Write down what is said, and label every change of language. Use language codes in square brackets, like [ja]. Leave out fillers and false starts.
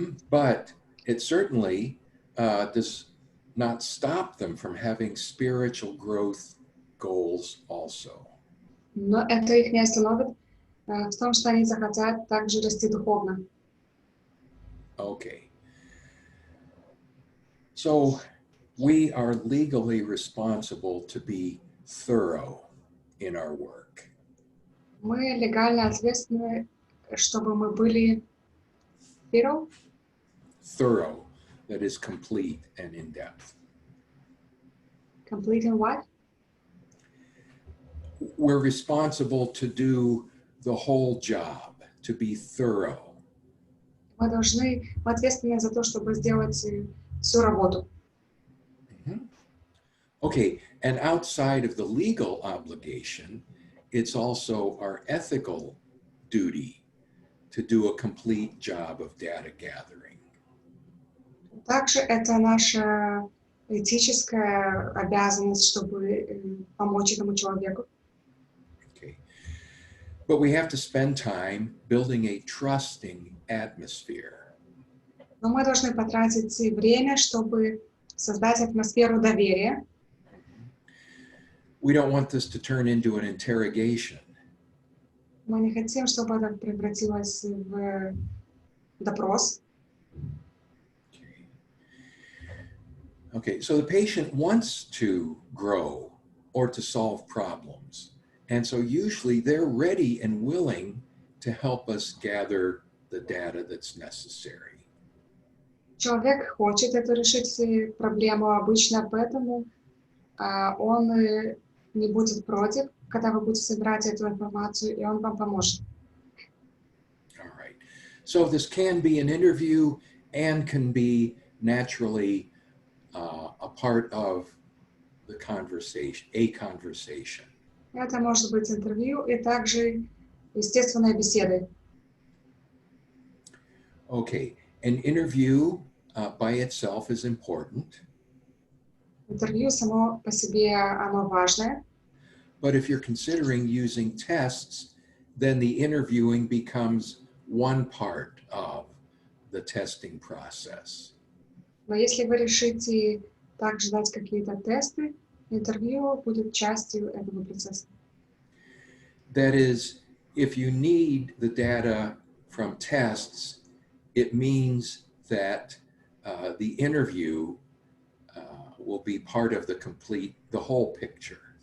[en] But it certainly does not stop them from having spiritual growth goals also. [ru] Но это их не остановит в том, что они захотят также расти духовно. [en] Okay. So we are legally responsible to be thorough in our work. [ru] Мы легально ответственны, чтобы мы были [en] thorough, that is complete and in depth. Complete in what? We're responsible to do the whole job, to be thorough. [ru] Мы ответственны за то, чтобы сделать всю работу. [en] Okay, and outside of the legal obligation, it's also our ethical duty to do a complete job of data gathering. [ru] Также это наша этическая обязанность, чтобы помочь этому человеку. [en] Okay. But we have to spend time building a trusting atmosphere. [ru] Но мы должны потратить время, чтобы создать атмосферу доверия. [en] We don't want this to turn into an interrogation. [ru] Мы не хотим, чтобы это превратилось в допрос. [en] Okay, so the patient wants to grow or to solve problems. And so usually they're ready and willing to help us gather the data that's necessary. [ru] Человек хочет эту решить проблему обычно, поэтому он не будет против, когда вы будете собирать эту информацию, и он вам поможет. [en] All right. So this can be an interview and can be naturally a part of the conversation, a conversation. [ru] Это может быть интервью и также естественной беседой. [en] Okay, an interview by itself is important, [ru] Интервью само по себе, оно важное. [en] but if you're considering using tests, then the interviewing becomes one part of the testing process. [ru] Но если вы решите также дать какие-то тесты, интервью будет частью этого процесса. [en] That is, if you need the data from tests, it means that the interview will be part of the whole picture.